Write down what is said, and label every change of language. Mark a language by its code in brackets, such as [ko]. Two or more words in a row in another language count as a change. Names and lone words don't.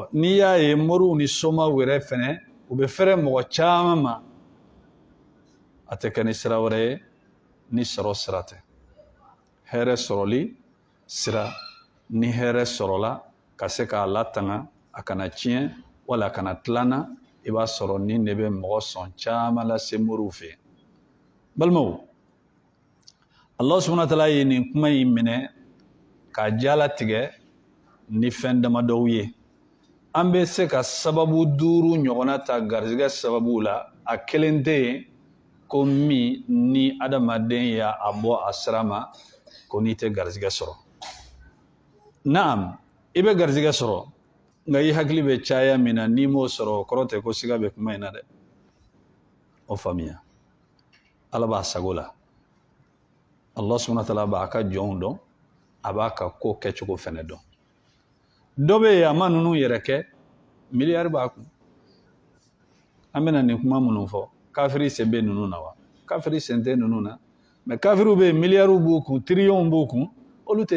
[bm] n'i y'a ye moriw ni somaw yɛrɛ fɛnɛ u bɛ fɛrɛ mɔgɔ caman ma a tɛ kɛ ni sira wɛrɛ ye ni sɔrɔ sira tɛ hɛrɛ sɔrɔli sira ni hɛrɛ sɔrɔla ka se k'a latanga a kana tiɲɛ wala a kana tilana i b'a sɔrɔ ni de bɛ mɔgɔ sɔn caman lase moriw fɛ balimaw [ar] Allah subhanahu wa ta'ala [bm] ye nin kuma in minɛ k'a jalatigɛ ni fɛn damadɔw ye an bɛ se ka sababu 5 ɲɔgɔnna ta garizigɛ sababu la a kelen tɛ yen ko min ni adamaden y'a bɔ a sira ma ko n'i tɛ garizigɛ sɔrɔ naam i bɛ garizigɛ sɔrɔ nka i hakili bɛ caya min na n'i m'o sɔrɔ o kɔrɔ tɛ ko siga bɛ kuma in na dɛ o faamuya Ala b'a sago la [ar] Allah subhanahu wa ta'ala [bm] b'a ka jɔnw dɔn a b'a ka ko kɛcogo fɛnɛ dɔn dɔ bɛ yen a ma ninnu yɛrɛ kɛ miliyari b'a kun an bɛna nin kuma minnu fɔ kafiri sen bɛ ninnu na wa kafiri sen tɛ ninnu na mais kafiriw bɛ yen miliyariw b'u kun tiriyɔnw b'u kun olu tɛ